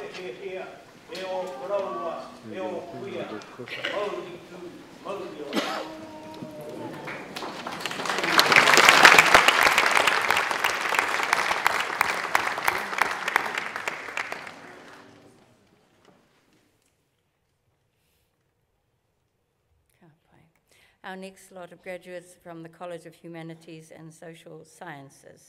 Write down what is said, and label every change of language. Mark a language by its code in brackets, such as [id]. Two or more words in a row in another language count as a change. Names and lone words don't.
[mi] hea, e o koraua, e o kuia, mauri tu, mauri o au. [en] Our next lot of graduates from the College of Humanities and Social Sciences.